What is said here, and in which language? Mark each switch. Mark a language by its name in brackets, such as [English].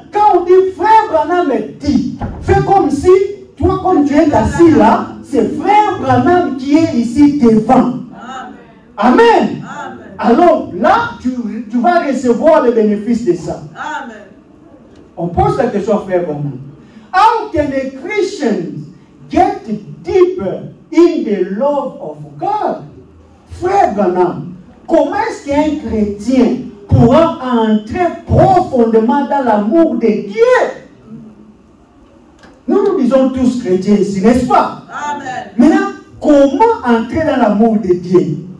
[French] Quand on dit frère Branham dit, fais comme si, toi comme tu es assis là, c'est frère Branham qui est ici devant. Amen. Amen. Alors là, tu vas recevoir le bénéfice de ça. Amen. On pose la question à frère Branham. [English] How can a Christian get deeper in the love of God? [French] Frère Branham, comment est-ce qu'un chrétien pourra entrer profondément dans l'amour de Dieu? Nous disons tous chrétiens ici, n'est-ce pas? Amen. Maintenant, comment entrer dans l'amour de Dieu?